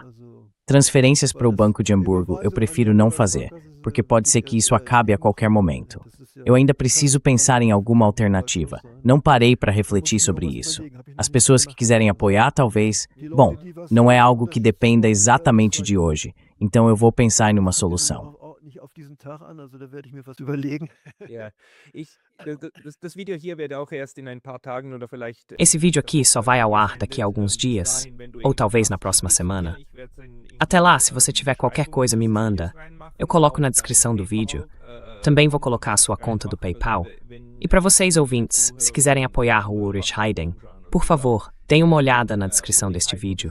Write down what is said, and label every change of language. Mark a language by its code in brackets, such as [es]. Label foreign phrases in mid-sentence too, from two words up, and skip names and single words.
[pt] Transferências para o Banco de Hamburgo eu prefiro não fazer, porque pode ser que isso acabe a qualquer momento. Eu ainda preciso pensar em alguma alternativa. Não parei para refletir sobre isso. As pessoas que quiserem apoiar, talvez... Bom, não é algo que dependa exatamente de hoje, então eu vou pensar em uma solução. [de] auf diesen Tag an, also da werde ich mir was überlegen. Ja, das Video hier wird auch erst in ein paar Tagen oder vielleicht [pt] Esse vídeo aqui só vai ao ar daqui a alguns dias, ou talvez na próxima semana. Até lá, se você tiver qualquer coisa, me manda. Eu coloco na descrição do vídeo. Também vou colocar a sua conta do PayPal. E para vocês, ouvintes, se quiserem apoiar o Ulrich Heiden, por favor, deem uma olhada na descrição deste vídeo.